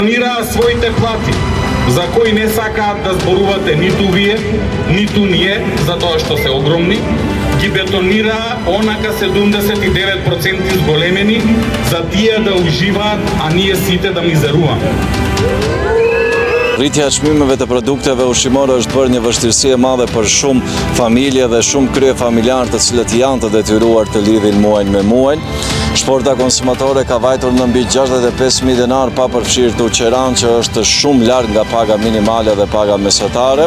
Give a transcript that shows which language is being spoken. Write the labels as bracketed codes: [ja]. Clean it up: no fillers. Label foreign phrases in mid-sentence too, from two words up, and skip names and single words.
[mk] Планираа своите плати, за кои не сакаат да зборувате ниту вие, ниту ние, затоа што се огромни, ги бетонираа онака 79% зголемени, за тие да уживаат, а ние сите да мизеруваме. [sq] Rritja e çmimeve të produkteve ushqimore është bërë një vështirësi e madhe për shumë familje dhe shumë krye familjarë të cilët janë të detyruar të lidhin muajin me muajin. Shporta konsumatore ka vajtur në mbi 65.000 dinar pa përfshirë të uqeran, që është shumë larg nga paga minimale dhe paga mesatare.